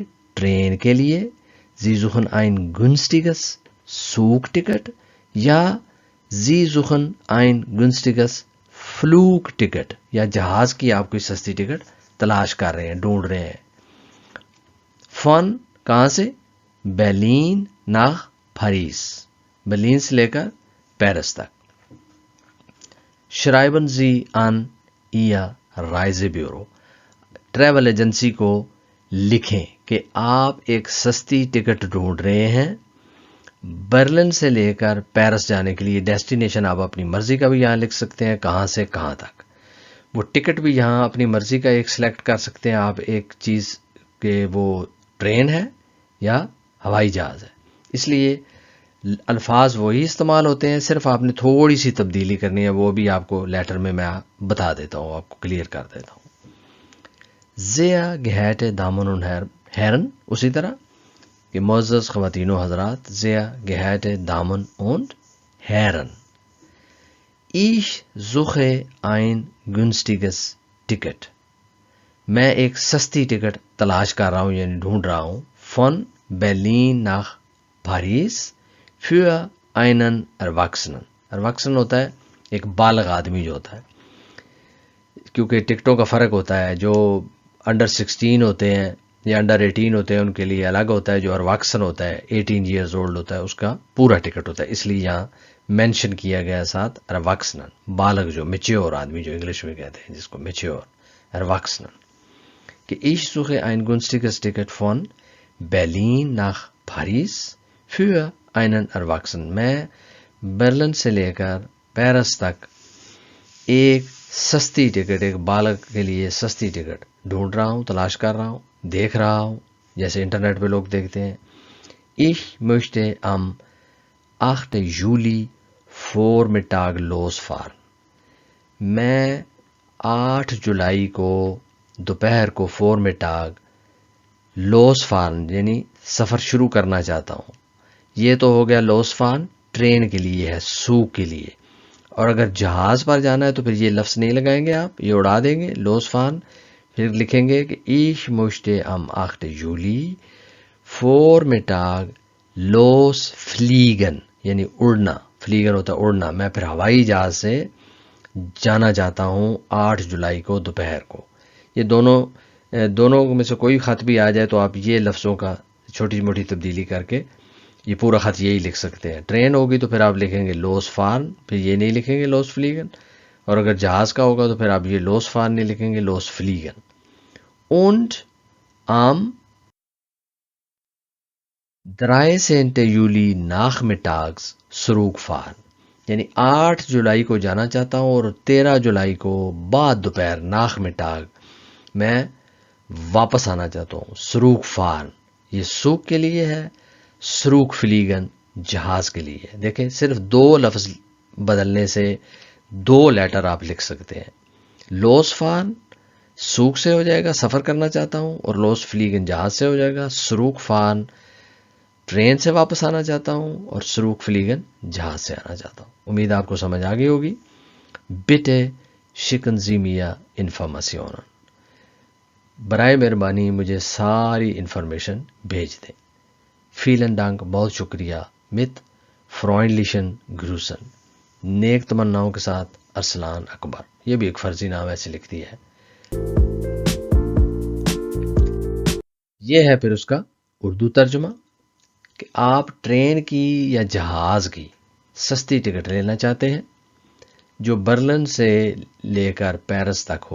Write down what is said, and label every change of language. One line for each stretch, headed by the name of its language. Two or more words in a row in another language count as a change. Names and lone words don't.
Urdu: ٹرین کے لیے
German: Sie suchen ein günstiges Zugticket
Urdu: یا
German: Sie suchen ein günstiges Flugticket
Urdu: یا جہاز کی آپ کوئی سستی ٹکٹ تلاش کر رہے ہیں ڈھونڈ رہے ہیں. فن کہاں سے؟ برلن nach پیرس. برلن سے لے کر پیرس تک.
German: Schreiben Sie an Ihr Reisebüro.
Urdu: ٹریول ایجنسی کو لکھیں کہ آپ ایک سستی ٹکٹ ڈھونڈ رہے ہیں برلن سے لے کر پیرس جانے کے لیے. ڈیسٹینیشن آپ اپنی مرضی کا بھی یہاں لکھ سکتے ہیں کہاں سے کہاں تک. وہ ٹکٹ بھی یہاں اپنی مرضی کا ایک سلیکٹ کر سکتے ہیں آپ ایک چیز کہ وہ ٹرین ہے یا ہوائی جہاز ہے. اس لیے الفاظ وہی استعمال ہوتے ہیں صرف آپ نے تھوڑی سی تبدیلی کرنی ہے. وہ بھی آپ کو لیٹر میں بتا دیتا ہوں آپ کو کلیئر کر دیتا ہوں.
German: Sehr geehrte Damen und Herren
Urdu: اسی طرح کہ معزز خواتین و حضرات
German: Sehr geehrte Damen und Herren. Ich suche ein günstiges Ticket.
Urdu: میں ایک سستی ٹکٹ تلاش کر رہا ہوں یعنی ڈھونڈ رہا ہوں.
German: von Berlin nach Paris für einen Erwachsenen.
Urdu: Erwachsenen ہوتا ہے ایک بالغ آدمی جو ہوتا ہے کیونکہ ٹکٹوں کا فرق ہوتا ہے. جو انڈر 16 ہوتے ہیں یا انڈر 18 ہوتے ہیں ان کے لیے الگ ہوتا ہے. جو ارواکسن ہوتا ہے 18
English: years old
Urdu: ہوتا ہے اس کا پورا ٹکٹ ہوتا ہے. اس لیے یہاں مینشن کیا گیا ساتھ ارواکسنن بالغ جو میچیور آدمی جو انگلش میں کہتے ہیں جس کو میچیور ارواکسنن.
German: کہ ich suche ein günstiges Ticket von Berlin nach Paris für einen Erwachsenen.
Urdu: میں برلن سے لے کر پیرس تک ایک سستی ٹکٹ ایک بالغ کے لیے سستی ٹکٹ ڈھونڈ رہا ہوں تلاش کر رہا ہوں دیکھ رہا ہوں جیسے انٹرنیٹ پہ لوگ دیکھتے ہیں.
German: Ich möchte am 8. Juli Vormittag losfahren.
Urdu: میں 8 جولائی کو دوپہر کو
German: Vormittag losfahren
Urdu: یعنی سفر شروع کرنا چاہتا ہوں. یہ تو ہو گیا
German: losfahren
Urdu: ٹرین کے لیے ہے سو کے لیے. اور اگر جہاز پر جانا ہے تو پھر یہ لفظ نہیں لگائیں گے آپ، یہ اڑا دیں گے
German: losfahren.
Urdu: پھر لکھیں گے کہ
German: ich möchte am
Urdu: 8.
German: Juli Vormittag losfliegen
Urdu: یعنی اڑنا. فلیگن ہوتا ہے اڑنا. میں پھر ہوائی جہاز سے جانا چاہتا ہوں 8 جولائی کو دوپہر کو. یہ دونوں میں سے کوئی خط بھی آ جائے تو آپ یہ لفظوں کا چھوٹی موٹی تبدیلی کر کے یہ پورا خط یہی لکھ سکتے ہیں. ٹرین ہوگی تو پھر آپ لکھیں گے
German: losfahren,
Urdu: پھر یہ نہیں لکھیں گے
German: losfliegen.
Urdu: اور اگر جہاز کا ہوگا تو پھر آپ یہ
German: losfahren
Urdu: نہیں لکھیں گے
German: losfliegen. Und am 13. Juli nachmittags Zurück fahren
Urdu: یعنی 8 جولائی کو جانا چاہتا ہوں اور 13 جولائی کو بعد دوپہر nachmittag میں واپس آنا چاہتا ہوں.
German: Zurück fahren
Urdu: یہ سوک کے لیے ہے،
German: Zurück fliegen
Urdu: جہاز کے لیے. دیکھیں صرف 2 لفظ بدلنے سے 2 لیٹر آپ لکھ سکتے ہیں.
German: losfahren
Urdu: سوک سے ہو جائے گا سفر کرنا چاہتا ہوں، اور
German: losfliegen
Urdu: جہاز سے ہو جائے گا.
German: zurückfahren
Urdu: ٹرین سے واپس آنا چاہتا ہوں، اور
German: zurückfliegen
Urdu: جہاز سے آنا چاہتا ہوں. امید آپ کو سمجھ آ گئی ہوگی.
German: bitte schicken Sie mir Informationen
Urdu: برائے مہربانی مجھے ساری انفارمیشن بھیج دیں.
German: Vielen Dank
Urdu: بہت شکریہ.
German: Mit freundlichen Grüßen
Urdu: نیک تمناؤں کے ساتھ ارسلان اکبر. یہ بھی ایک فرضی نام ایسے لکھ دیا ہے. یہ ہے پھر اس کا اردو ترجمہ کہ آپ ٹرین کی یا جہاز کی سستی ٹکٹ لینا چاہتے ہیں جو برلن سے لے کر پیرس تک ہو.